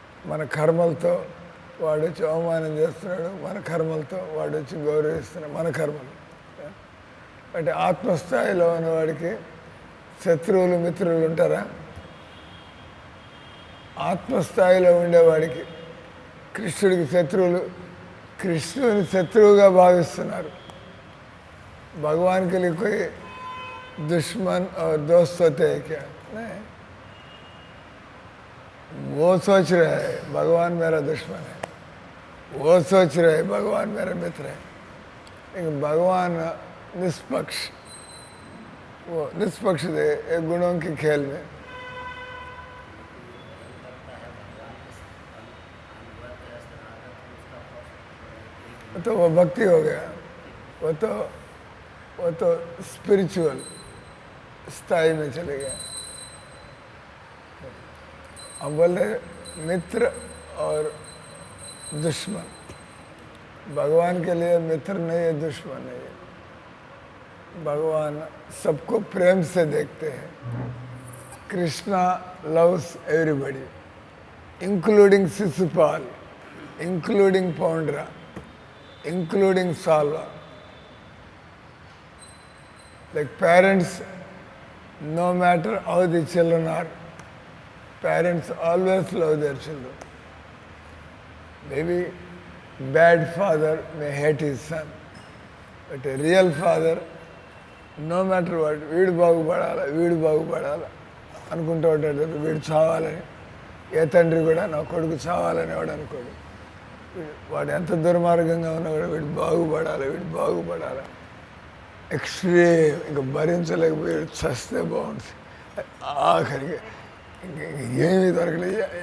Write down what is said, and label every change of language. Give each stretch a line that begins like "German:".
Telugu: మన కర్మలతో వాడు వచ్చి అవమానం చేస్తున్నాడు, మన కర్మలతో వాడు వచ్చి గౌరవిస్తున్నాడు, మన కర్మలు. అంటే ఆత్మస్థాయిలో ఉన్నవాడికి శత్రువులు మిత్రులు ఉంటారా? ఆత్మస్థాయిలో ఉండేవాడికి కృష్ణుడికి శత్రువులు, కృష్ణుని శత్రువుగా భావిస్తున్నారు.
Hindi: భగవాన్ के लिए कोई दुश्मन और दोस्त होते हैं क्या? नहीं, वो सोच रहे हैं भगवान मेरा दुश्मन है, वो सोच रहे हैं भगवान मेरा मित्र है. लेकिन भगवान निष्पक्ष, वो निष्पक्ष थे एक गुणों के खेल में. तो वो भक्ति हो गया, वो तो स्पिरिचुअल स्थाई में चले गया. हम बोले मित्र और दुश्मन. भगवान के लिए मित्र नहीं है, दुश्मन नहीं है. भगवान सबको प्रेम से देखते हैं.
English: Krishna loves everybody, including Sisupal, including Poundra, including Salva. Like parents, no matter how the children are, parents always love their children. Maybe bad father may hate his son, but a real father, no matter what,
Telugu: వీడు బాగుపడాలా అనుకుంటూ ఉంటాడు. వీడు చావాలని, ఏ తండ్రి కూడా నా కొడుకు చావాలని వాడు అనుకోడు. వాడు ఎంత దుర్మార్గంగా ఉన్నా కూడా వీడు బాగుపడాలి. ఎక్స్ట్రీమ్ ఇంకా భరించలేకపోయి చస్తే బాగుంటుంది. ఆఖరికి ఏమీ దొరకలేదు.